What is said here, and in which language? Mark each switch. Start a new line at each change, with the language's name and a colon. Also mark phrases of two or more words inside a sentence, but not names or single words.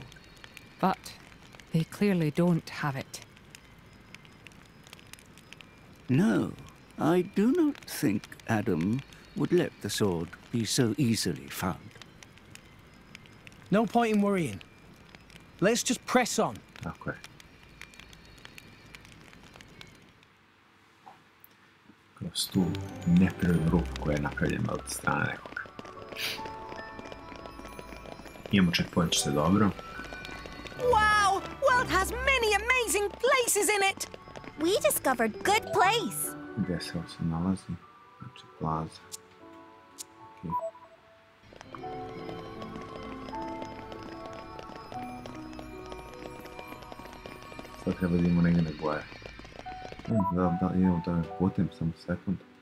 English: But they clearly don't have it. No, I do not think Adam would let the sword be so easily found. No point in worrying. Let's just press on.
Bosnian: Tako je. Kroz tu neprirodnu rupu koja je napravljena od strane nekoga. Imamo checkpoint, što je dobro.
English: Wow! World has many amazing places in it! We discovered good place.
Bosnian: Gdje se ovo se nalazi? Znači, plaza. Okay. Sad treba da idemo negdje na gore. Da, idemo da putem, samo sekund.